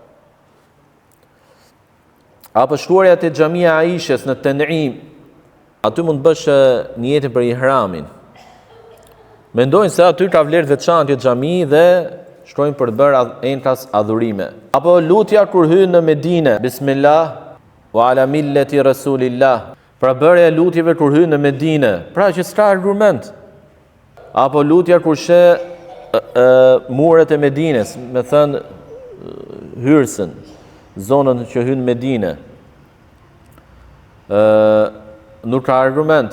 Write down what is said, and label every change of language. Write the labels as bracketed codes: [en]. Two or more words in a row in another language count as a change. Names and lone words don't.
[sq] Apo shkuarja te xhamia Aishës në Tan'im, aty mund të bësh niyetin për ihramin. Mendojnë se aty ka vlerë veçantë xhami dhe shkojnë për të bërë enkas adhurime. Apo lutja kur hyn në Medinë, [ar] بسم الله وعلى ملة رسول الله. [sq] Pra bërja e lutjeve kur hyn në Medinë, pra që s'ka argument. Apo lutja kur sheh muret e Medinës, me thënë hyrsën, zonën që hyn Medinë. Nuk ka argument.